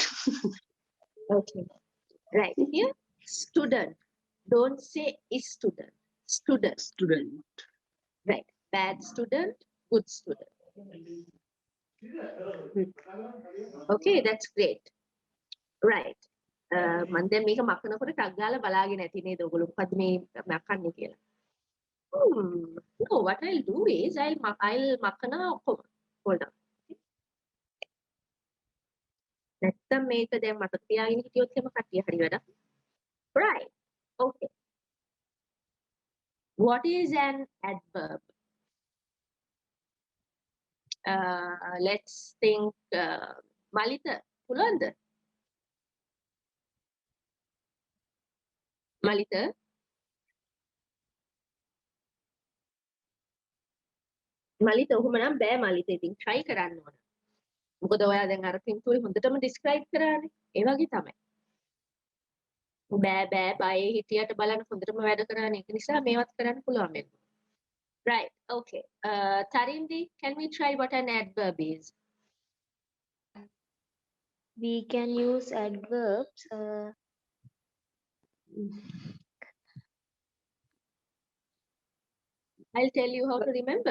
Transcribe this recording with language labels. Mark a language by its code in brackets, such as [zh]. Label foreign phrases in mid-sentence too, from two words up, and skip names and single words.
[en] Okay. Right. Here, student. Don't say is student. Student. Student. Right. Bad student, good student. Okay, that's great. Right. [si] මම දැන් මේක මකනකොට ටක් ගාලා බලාගෙන ඇති නේද ඔයගොල්ලෝ මොකද්ද මේ මකන්නේ කියලා. [en] No, what I'll do is I'll [si] මකනවා ඔක්කොම. [en] Hold on. [si] නැත්තම් මේක දැන් මතක තියාගෙන හිටියොත් එහෙම කට්ටිය හරි වැඩක්. [en] Right. Okay. What is an adverb? Let's think. Malita, [si] පුළුවන්ද? Malita? Malita, ඔහොම නම් බෑ Malita. ඉතින් try කරන්න ඕන. මොකද ඔයා දැන් අර පින්තූරේ හොඳටම describe කරානේ. ඒ වගේ තමයි. බෑ බයේ හිටියට බලන්න හොඳටම වැඩ කරානේ. ඒක නිසා මේවත් කරන්න පුළුවන් වෙනවා. [en] Right. Okay. Tharindu, can we try what an adverb is? We can use adverbs. I'll tell you how to remember.